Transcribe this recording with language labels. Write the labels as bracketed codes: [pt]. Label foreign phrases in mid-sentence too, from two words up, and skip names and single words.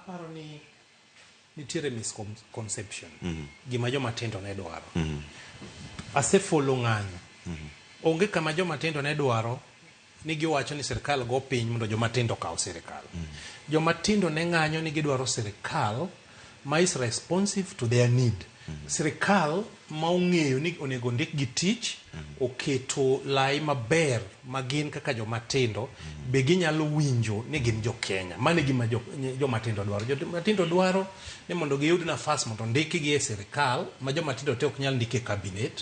[luo] ni nitiere misconception gima joma tindo ne dwaro. Asefolo ng'anyo. Onge kama joma tindo ne dwaro ni giwacho ni sirkal go piny mondo joma tindo kaw sirkal. Joma tindo ne ng'anyo ni gidwaro sirkal ma [en] is responsive to their need. [luo] Sirkal ma ong'eyo ni onego ndik gi tich, oketo lai maber ma gin kaka joma tindo be ginyalo winjo ni gin jo Kenya. Mane gima joma tindo dwaro. Joma tindo dwaro ni mondo giyud nafas mondo ndikigi e sirkal ma joma tindo te ok nyal ndike cabinet.